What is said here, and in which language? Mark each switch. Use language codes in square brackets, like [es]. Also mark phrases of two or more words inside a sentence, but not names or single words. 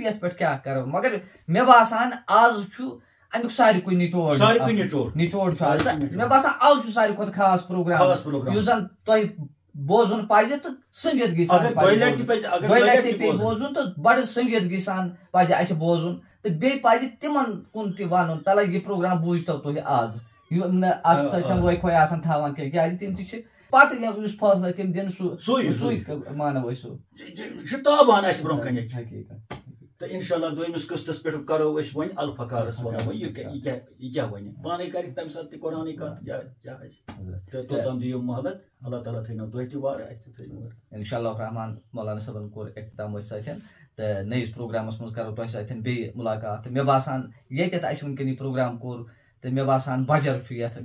[ks] یتھ پٮ۪ٹھ کیٛاہ کرو مگر مےٚ باسان آز چھُ امیُک ساروی کُنہِ نچوڑ چھُ آز مےٚ باسان آز چھُ ساروی کھۄتہٕ خاص پروگرام یُس زن تۄہہِ بوزُن پزِ تہٕ سٔنجِدگی سان پیٚیہِ بوزُن تہٕ بڑٕ سٔنجِدگی سان پزِ اسہِ بوزُن تہٕ بیٚیہِ پزِ تِمن کُن تہِ ونُن تلے یہِ پروگرام بوٗزتو تُہۍ آز یِم نہٕ اتھ سۭتۍ وٲے کھوے آسان تھاوان کینٛہہ کیٛازِ تِم تہِ چھِ پتہٕ یُس فٲصلہٕ تِم دِن سُے مانو أسۍ سُہ چھُ تابان اسہِ برونٛہہ کَنہِ حقیٖقت تو [ar] انشاءاللہ [ks] دویمس قسطس پہ کرو اس ون الفقارس ونو یہ کیا ون پانے کر تمہ سات تہ قرآن کت تو توتام دیو مہلت اللہ تعالیٰ تھو تہ تہ وار اس تہ تھو [ar] انشاءاللہ الرحمن [ks] مولانا صٲبن کوٚر اختتام أتھۍ سۭتۍ تہٕ نٔیِس پروگرامس منٛز کرو تۄہہِ سۭتۍ بیٚیہِ مُلاقات تہٕ مےٚ باسان ییٚتٮ۪تھ اَسہِ وٕنکٮ۪ن یہِ پروگرام کوٚر تہٕ مےٚ باسان بجر چھُ یتھ